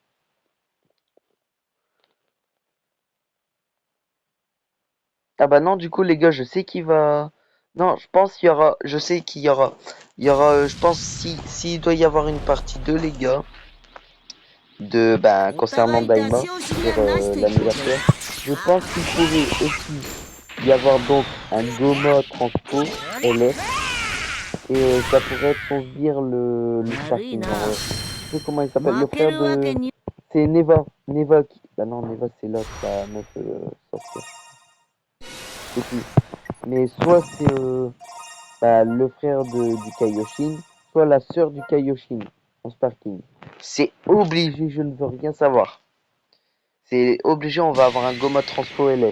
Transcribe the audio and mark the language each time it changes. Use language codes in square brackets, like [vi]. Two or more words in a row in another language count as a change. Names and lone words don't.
[fr] Ah bah non, du coup les gars, je sais qui va... Non, je pense qu'il y aura... Je sais qu'il y aura... Il y aura, je pense, s'il doit y avoir une partie 2 les gars, de, ben, [ja] お [fr] concernant [ja] 互い出 [fr] Daima, [ja] し惜しみ [fr] sur [ja] はなしといこうぜ。 [fr] l'anniversaire, je pense qu'il pourrait aussi y avoir donc un Goma Transpo LF, et ça pourrait être son sbire le Sparking, genre, je sais comment il s'appelle, le [ja] 負け [fr] frère [ja] るわ [fr] de... [ja] けに。 [fr] C'est Neva, Neva qui... Bah non, Neva c'est l'autre, la meuf sorcière. C'est qui? Mais soit c'est bah, le frère du Kaioshin, soit la sœur du Kaioshin en Sparking. C'est obligé, je ne veux rien savoir. C'est obligé, on va avoir un Goma Transfo LF.